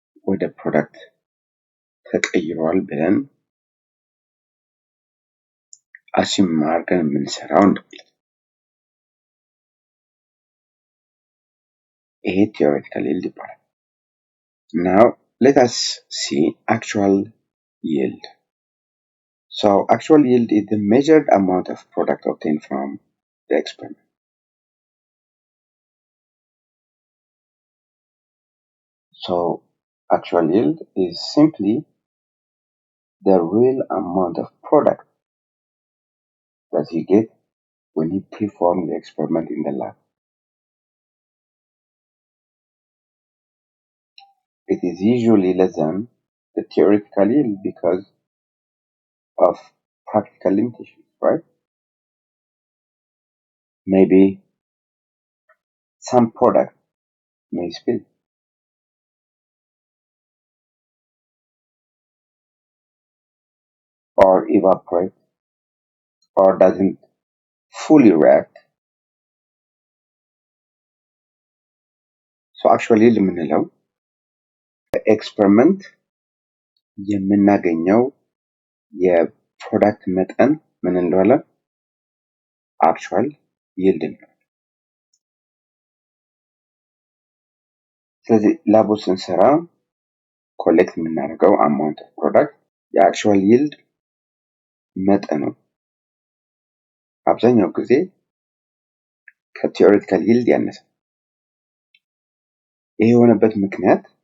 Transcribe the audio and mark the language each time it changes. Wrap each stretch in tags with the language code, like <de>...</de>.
<am>ወደ ፕሮዳክት ተቀይሯል ብለን assume አድርገን የምንሰራው እንደማለት ነው። ይሄ theoretical yield ይባላል።</am> <en>Now let us see actual yield. So actual yield is the measured amount of product obtained from the experiment. So actual yield is simply the real amount of product that you get when you perform the experiment in the lab. It is usually less than the theoretical yield because of practical limitations, right? Maybe some product may spill or evaporate or doesn't fully react.</en> <am>So actually የምንለው ኤክስፐሪመንት የምናገኘው የፕሮዳክት መጠን ምን እንለዋለን? actual yield ነው። ስለዚህ ላብ ውስጥ ስንሰራ ኮሌክት የምናደርገው</am> <en>amount of product</en> <am>የአክቹዋል yield መጠኑ አብዛኛው ጊዜ ከtheoretical yield ያነሰ። ይሄ የሆነበት ምክንያት</am>